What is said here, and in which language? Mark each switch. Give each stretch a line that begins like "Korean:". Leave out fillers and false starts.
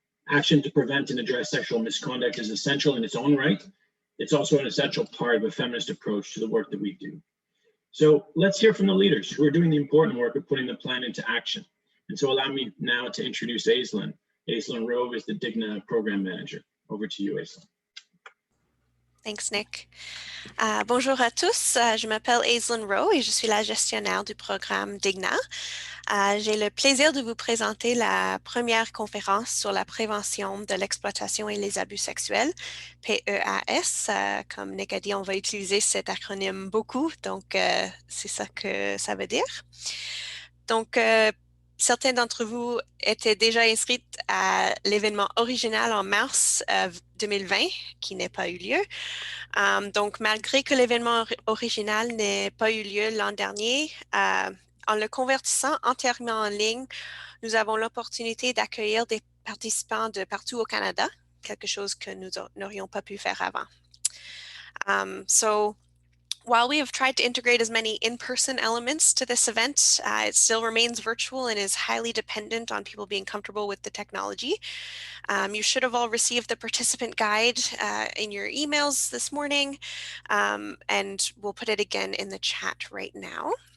English: Action to prevent and address sexual misconduct is essential in its own right. It's also an essential part of a feminist approach to the work that we do. So let's hear from the leaders who are doing the important work of putting the plan into action. And so allow me now to introduce Aislinn. Aislinn Rowe is the Digna program manager. Over to you, Aislinn. Thanks, Nick.
French: Bonjour à tous, je m'appelle Aislinn Rowe et je suis la gestionnaire du programme Digna. J'ai le plaisir de vous présenter la première conférence sur la prévention de l'exploitation et les abus sexuels, PEAS. Comme Nick a dit, on va utiliser cet acronyme beaucoup, donc c'est ça que ça veut dire. Donc, certains d'entre vous étaient déjà inscrits à l'événement original en mars 2020, qui n'a pas eu lieu. Donc, malgré que l'événement original n'ait pas eu lieu l'an dernier, en le convertissant entièrement en ligne, nous avons l'opportunité d'accueillir des participants de partout au Canada, quelque chose que nous n'aurions pas pu faire avant.
English: So, while we have tried to integrate as many in-person elements to this event, it still remains virtual and is highly dependent on people being comfortable with the technology. You should have all received the participant guide in your emails this morning, and we'll put it again in the chat right now.